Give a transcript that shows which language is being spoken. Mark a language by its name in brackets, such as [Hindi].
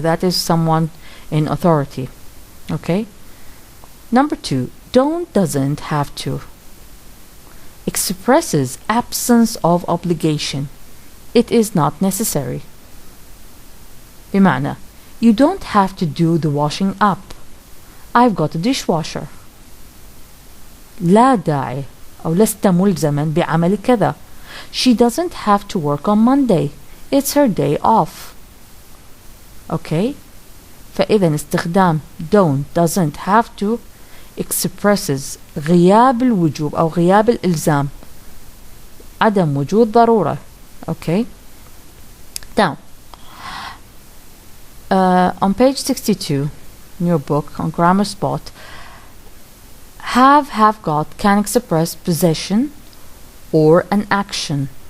[English] That is someone in authority. Okay? Number 2. Don't, doesn't, have to. Expresses absence of obligation. It is not necessary. [Arabic] بمعنى [English] you don't have to do the washing up. I've got a dishwasher. [Arabic] لا داعي أو لست ملزما بعمل كذا. [English] She doesn't have to work on Monday. It's her day off. Okay? [Arabic] فإذا استخدام [English] don't, doesn't, have to expresses [Arabic] غياب الوجوب أو غياب الإلزام، عدم وجود ضرورة. [English] Okay? Now, on page 62 in your book on Grammar Spot, have got can express possession or an action.